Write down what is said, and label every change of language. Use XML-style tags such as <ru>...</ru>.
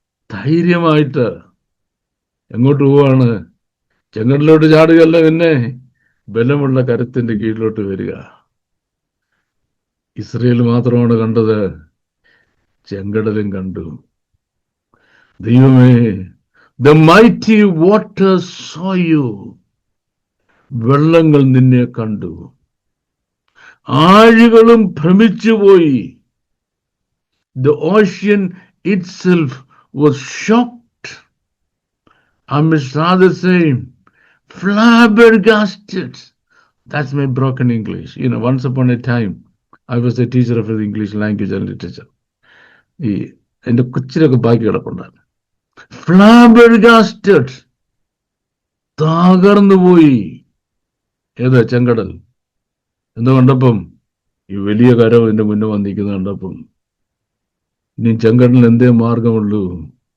<ml>ധൈര്യമായിട്ട് എങ്ങോട്ട് പോവാണ്? ചെങ്കടലിലോട്ട് ചാടുകയല്ല, പിന്നെ ബലമുള്ള കരത്തിന്റെ കീഴിലോട്ട് വരിക. ഇസ്രയേൽ മാത്രമാണ് കണ്ടത്, ചെങ്കടലും കണ്ടു.</ml> <en>ദൈവമേ, the mighty waters saw you.</en> <ml>വെള്ളങ്ങൾ നിന്നെ കണ്ടു, ആഴികളും ഭ്രമിച്ചുപോയി.</ml> <en>The ocean itself was shocked. I must rather say flabbergasted. That's my broken English. Once upon a time, I was a teacher of the English language and literature.</en> <ml>എൻ്റെ കൊച്ചിലൊക്കെ ബാക്കി കിടപ്പുണ്ടായിരുന്നു.</ml> <en>Flabbergasted.</en> <ml>തകർന്നുപോയി. ഏത്? ചെങ്കടൽ. എന്ന് കണ്ടപ്പം, ഈ വലിയ കരം എൻ്റെ മുന്നേ വന്നിരിക്കുന്നത് കണ്ടപ്പം, ഇനി ചെങ്കടലിന് എന്തേ മാർഗമുള്ളൂ?</ml>